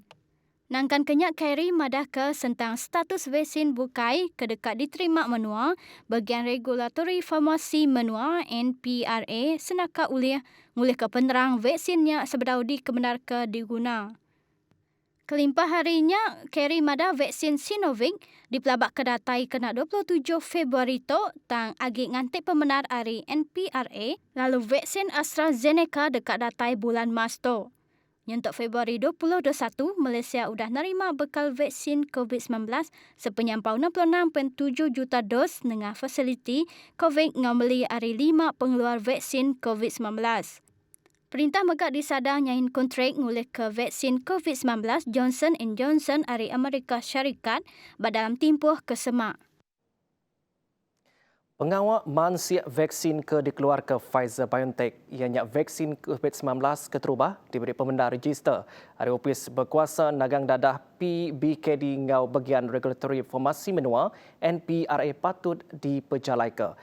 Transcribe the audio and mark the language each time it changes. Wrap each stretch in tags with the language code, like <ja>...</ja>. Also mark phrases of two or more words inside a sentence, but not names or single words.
<iba>Nangkan kenyak Khairi madah ke tentang status vaksin bukai kedekat diterima menua bagian regulatori farmasi menua NPRA senaka ulih ke penerang vaksinnya sebedau dikebenar ke diguna. Kelimpah harinya, Khairi madah vaksin Sinovac dipelabak kedatai kena 27 Februari tu tang agi ngantik pemenar hari NPRA lalu vaksin AstraZeneca dekat datai bulan Mac tu. Untuk Februari 2021, Malaysia sudah nerima bekal vaksin COVID-19 sepenyampau 66.7 juta dos dengan fasiliti COVID ngameli hari 5 pengeluar vaksin COVID-19. Perintah megak disadang nyahin kontrak ngulih ke vaksin COVID-19 Johnson & Johnson dari Amerika Syarikat dalam tempoh ke semak. Pengawal mansiak vaksin ke dikeluarkan Pfizer-BioNTech ianya vaksin COVID-19 keterubah diberi pemenda register. Hari Opis berkuasa nagang dadah PBKD ngau bagian regulatory formasi menua NPRA patut diperjalaikan.</iba>